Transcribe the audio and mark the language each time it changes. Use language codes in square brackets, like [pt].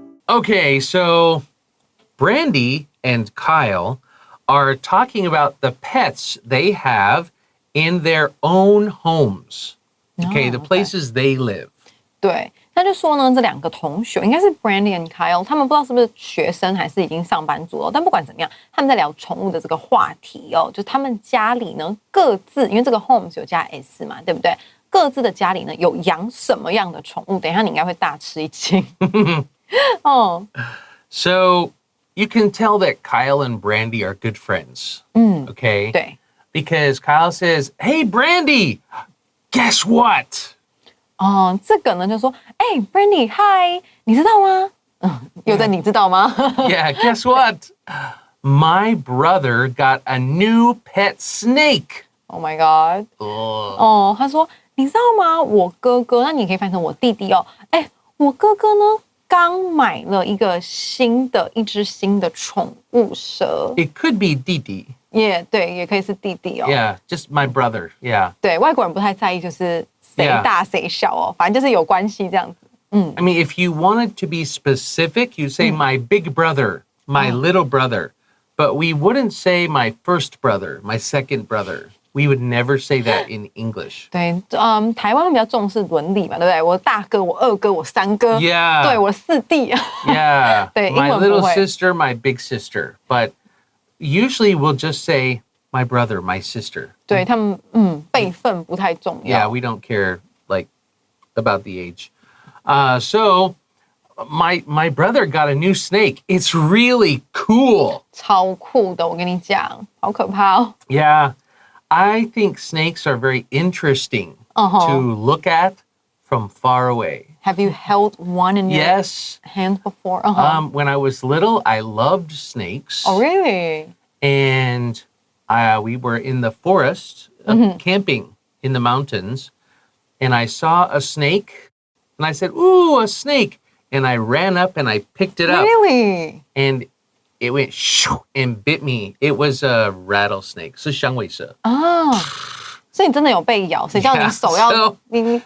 [en] Okay, so Brandy and Kyle are talking about the pets they have in their own homes. Okay, the places they live. [zh] 对，他就说呢，这2个同学应该是 Brandy and Kyle， 他们不知道是不是学生还是已经上班族了，但不管怎么样，他们在聊宠物的这个话题哦，就是他们家里呢各自，因为这个 homes 有加 s 嘛，对不对？各自的家里呢有养什么样的宠物？等一下你应该会大吃一惊。哦 [en] So you can tell that Kyle and Brandy are good friends. Okay? [zh] 对 [en] Because Kyle says, "Hey, Brandy, guess what?" [zh] 这个呢就说，Brandy， 嗨，你知道吗？有的你知道吗？ [en] Yeah, guess what? My brother got a new pet snake. Oh my god！ [zh] 他说你知道吗？我哥哥，那你可以翻成我弟弟哦。我哥哥呢刚买了一只新的宠物蛇。 [en] It could be Didi. [zh] 对，也可以是弟弟哦。 [en] Yeah, just my brother. Yeah. [zh] 对，外国人不太在意就是谁大谁小哦，反正就是有关系这样子。 [en] I mean, if you wanted to be specific, you say my big brother, my little brother. But we wouldn't say my first brother, my second brother. We would never say that in English. [zh] 对，台湾比较重视伦理嘛，对不对？我大哥，我二哥，我三哥。 [en] Yeah. [zh] 对，我四弟。 [en] Yeah. [zh] 对，英 [en] my [zh] 文不 [en] little [zh] 会。 [en] sister, my big sister. But usually we'll just say my brother, my sister. [zh] 对他们，辈分不太重要。 [en] Yeah, we don't care about the age. So my brother got a new snake. It's really cool. [zh] 超酷的，我跟你讲，好可怕哦。 [en] Yeah, I think snakes are very interesting to look at from far away. Have you held one in your hand before? When I was little, I loved snakes. Oh, really? And we were in the forest camping in the mountains, and I saw a snake, and I said, "Ooh, a snake!" And I ran up and I picked it up. Really? And it went shoo and bit me. It was a rattlesnake. [zh] 是响尾蛇。哦，所以你真的有被咬，谁叫你手要你